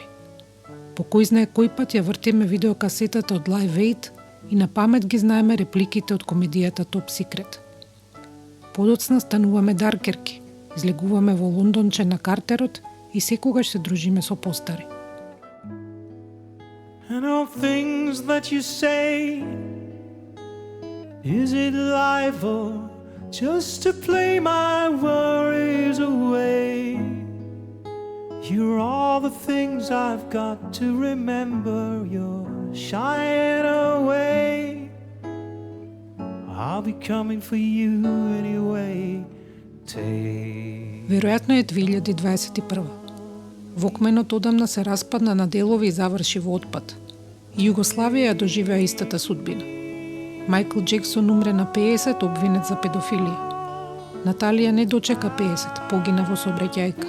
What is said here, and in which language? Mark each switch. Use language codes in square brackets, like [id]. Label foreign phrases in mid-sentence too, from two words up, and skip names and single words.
[mk] По кој знае кој пат ја вртиме видеокасетата од Live Aid и на памет ги знаеме репликите од комедијата Top Secret. Подоцна стануваме даркерки, излегуваме во Лондонче на Картерот и секогаш се дружиме со постари. [en] And all things that you say, is it life or just to play my worries away? You're all the things I've got to remember, you're shying away. I'll be coming for you anyway. [mk] Веројатно е 2021. Вокменот одамна се распадна на делови и заврши во отпад. И Југославија ја доживеа истата судбина. Майкл Джексон умре на 50, обвинет за педофилија. Наталија не дочека 50, погина во сообраќајка.